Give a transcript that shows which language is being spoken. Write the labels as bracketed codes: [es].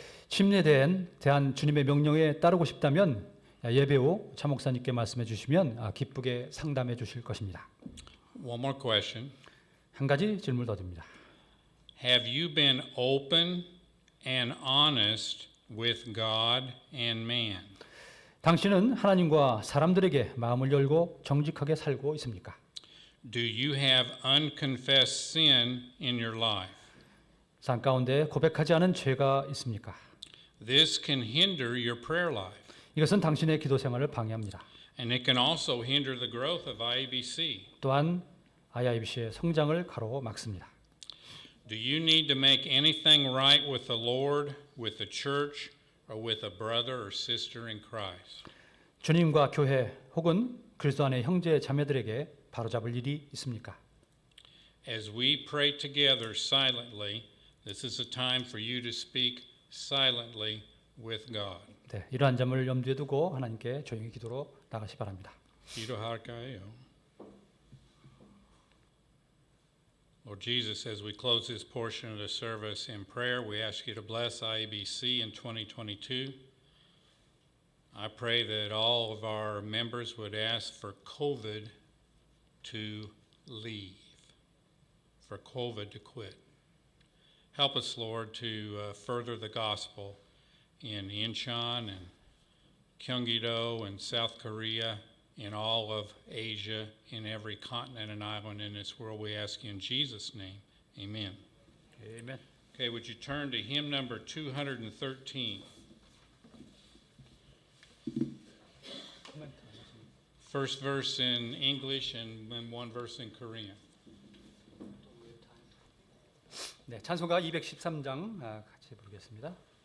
[ko] 침례에 대한 주님의 명령에 따르고 싶다면 예배 후 차 목사님께 말씀해 주시면 기쁘게 상담해 주실 것입니다. [en] One more question. [ko] 한 가지 질문 더 드립니다. [en] Have you been open and honest with God and man? [ko] 당신은 하나님과 사람들에게 마음을 열고 정직하게 살고 있습니까? [en] Do you have unconfessed sin in your life? [ko] 삶 가운데 고백하지 않은 죄가 있습니까? [en] This can hinder your prayer life, [ko] 이것은 당신의 기도 생활을 방해합니다. [en] and it can also hinder the growth of IABC. [ko] 또한 IIBC의 성장을 가로막습니다. [en] Do you need to make anything right with the Lord, with the church, or with a brother or sister in Christ? [ko] 주님과 교회 혹은 그리스도 안의 형제 자매들에게 바로잡을 일이 있습니까? [en] As we pray together silently, this is a time for you to speak silently with God. [ko] 네, 이러한 점을 염두에 두고 하나님께 조용히 기도로 나가시 바랍니다. 기도할까요? [en] Lord Jesus, as we close this portion of the service in prayer, we ask you to bless IABC in 2022. I pray that all of our members would ask for COVID to leave, for COVID to quit. Help us, Lord, to further the gospel in Incheon and Gyeonggi-do and South Korea, in all of Asia, in every continent and island in this world. We ask you in Jesus' name, amen. [ko] 아멘. [en] Okay, would you turn to hymn number 213? First verse in English and then one verse in Korean. [ko] 네, 찬송가 213장 같이 부르겠습니다.